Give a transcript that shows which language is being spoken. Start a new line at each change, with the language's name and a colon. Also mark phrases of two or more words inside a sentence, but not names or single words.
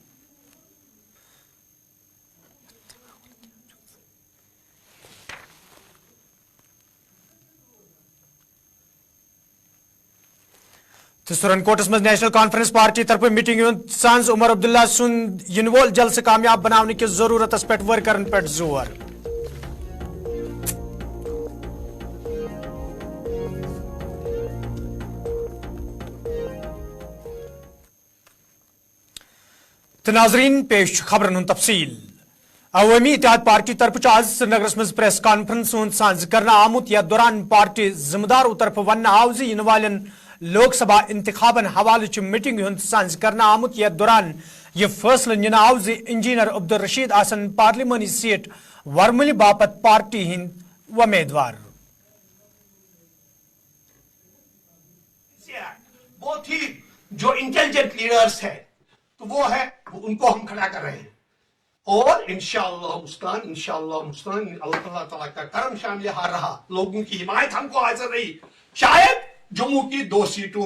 Kashmiri: تو سرن کوٹس مز نیشنل کانفرنس پارٹی طرف میٹنگ سانز عمر عبداللہ سند ینول جلسہ کامیاب
Urdu: بنانے کی ضرورت
Kashmiri: پہ ورکرن پہ زور تو ناظرین پیش خبرن ہند تفصیل عوامی اتحاد پارٹی طرف آج سرینگرس مز پریس کانفرنس سانز کرنا آمت یتھ دوران پارٹی ذمہ دارو طرف ون آو زی والن لوک سبھا انتخابن حوالہ میٹنگ ہند سانز کرنا آمت یتھ دوران یہ فیصلہ نن آو زی انجینئر عبدالرشید آسن پارلیمانی سیٹ ورمل باپت پارٹی ہند امیدوار
Urdu: بہت ہی جو
English: intelligent leaders
Urdu: ہیں تو وہ ہے ان کو ہم کھڑا کر رہے ہیں اور انشاءاللہ مستان اللہ تعالیٰ کا کرم شامل ہار رہا لوگوں کی حمایت ہم کو حاصل رہی شاید جموں کی 2 سیٹوں